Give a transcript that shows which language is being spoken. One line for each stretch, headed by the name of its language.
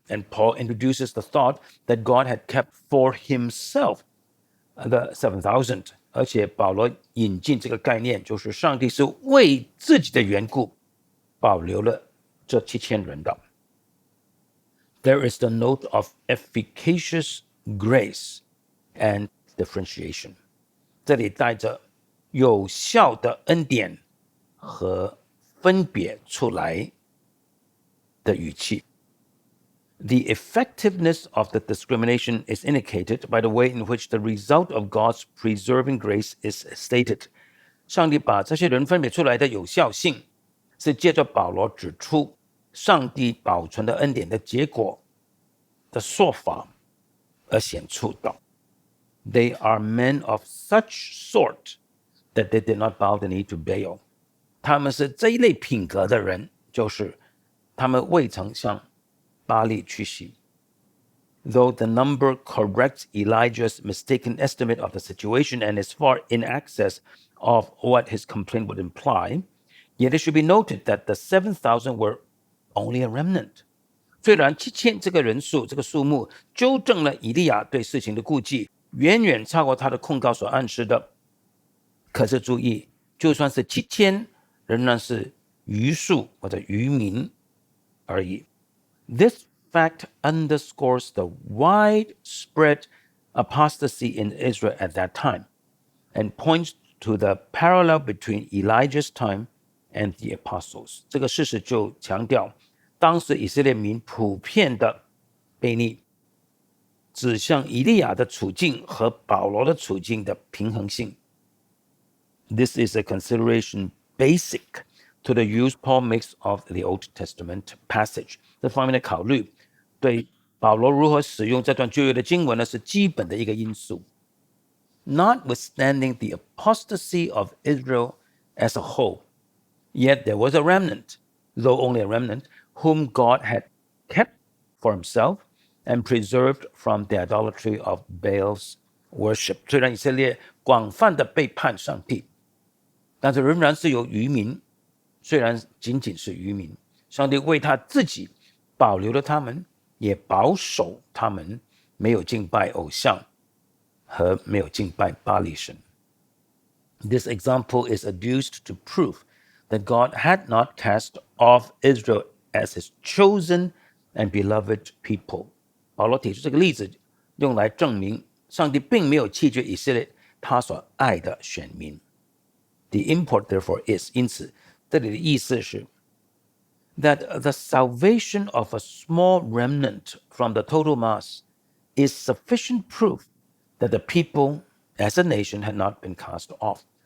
English: And Paul introduces the thought that God had kept for himself the 7,000.
Chinese: 而且保罗引进这个概念，就是上帝是为自己的缘故保留了这7000人的。
English: There is the note of efficacious grace and differentiation.
Chinese: 这里带着有效的恩典和分别出来的语气。
English: The effectiveness of the discrimination is indicated by the way in which the result of God's preserving grace is stated.
Chinese: 上帝把这些人分别出来的有效性，是借着保罗指出上帝保存的恩典的结果的说法而显出的。
English: They are men of such sort that they did not bow the knee to Baal.
Chinese: 他们是这一类品格的人，就是他们未曾向巴力屈膝。
English: Though the number corrects Elijah's mistaken estimate of the situation and is far in excess of what his complaint would imply, yet it should be noted that the 7,000 were only a remnant.
Chinese: 虽然7000这个人数，这个数目纠正了以利亚对事情的估计，远远超过他的控告所暗示的。可是注意，就算是7000，仍然是余数或者余民而已。
English: This fact underscores the widespread apostasy in Israel at that time and points to the parallel between Elijah's time and the apostles.
Chinese: 这个事实就强调当时以色列民普遍的悖逆，指向以利亚的处境和保罗的处境的平衡性。
English: This is a consideration basic to the use Paul makes of the Old Testament passage.
Chinese: 这方面的考虑对保罗如何使用这段旧约的经文呢，是基本的一个因素。
English: Notwithstanding the apostasy of Israel as a whole, yet there was a remnant, though only a remnant, whom God had kept for himself and preserved from the idolatry of Baal's worship.
Chinese: 虽然以色列广泛的背叛上帝，但是仍然是有渔民，虽然仅仅是渔民，上帝为他自己保留了他们，也保守他们没有敬拜偶像和没有敬拜巴力神。
English: This example is adduced to prove that God had not cast off Israel as his chosen and beloved people.
Chinese: 保罗提出这个例子，用来证明上帝并没有弃绝以色列他所爱的选民。
English: The import therefore is,
Chinese: 因此这里的意思是
English: that the salvation of a small remnant from the total mass is sufficient proof that the people as a nation had not been cast off.